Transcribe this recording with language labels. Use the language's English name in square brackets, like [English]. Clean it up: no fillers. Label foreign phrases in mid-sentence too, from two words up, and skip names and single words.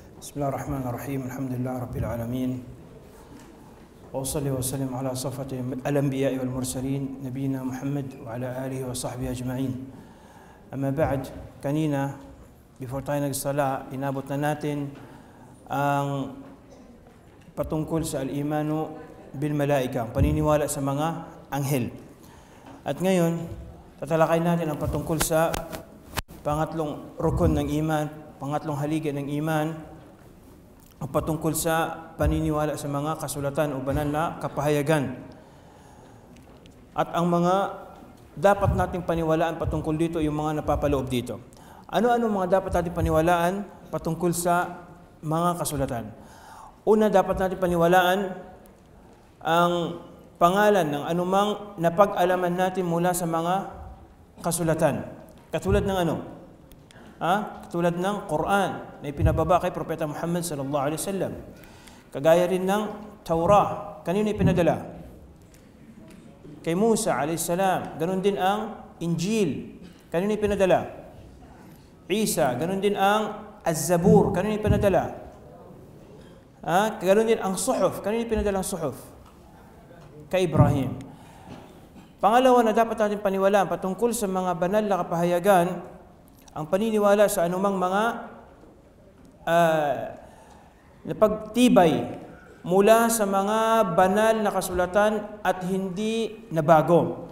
[Arabic] بسم الله الرحمن الرحيم الحمد لله رب العالمين وأصلي وسلم على صفة الأنبياء والمرسلين نبينا محمد وعلى آله وصحبه أجمعين. أما بعد, [Filipino] kanina before tayo nagsala, inabot na natin ang patungkol sa [Arabic] الإيمان بالملائكة, [Filipino] paniniwala sa mga anghel. At ngayon, tatalakay natin ang patungkol sa pangatlong rukun ng iman, pangatlong haligi ng iman, ang patungkol sa paniniwala sa mga kasulatan o banal na kapahayagan. At ang mga dapat nating paniwalaan patungkol dito, yung mga napapaloob dito. Ano-ano mga dapat nating paniwalaan patungkol sa mga kasulatan? Una, dapat nating paniwalaan ang pangalan ng anumang napag-alaman natin mula sa mga kasulatan. Katulad ng ano? Katulad ng Quran na ipinababa kay Propeta Muhammad [Arabic] صلى الله عليه وسلم. [Filipino] Kagaya rin ng Taurah, kanino ipinadala? Kay Musa [Arabic] عليه السلام. [Filipino] Ganon din ang Injil, kanino ipinadala? Isa. Ganon din ang Az-Zabur, kanino ipinadala? Ganon din ang Suhuf, kanino ipinadala ang Suhuf? Kay Ibrahim. Pangalawa na dapat natin paniwalaan patungkol sa mga banal na kapahayagan, ang paniniwala sa anumang mga napagtibay mula sa mga banal na kasulatan at hindi nabago.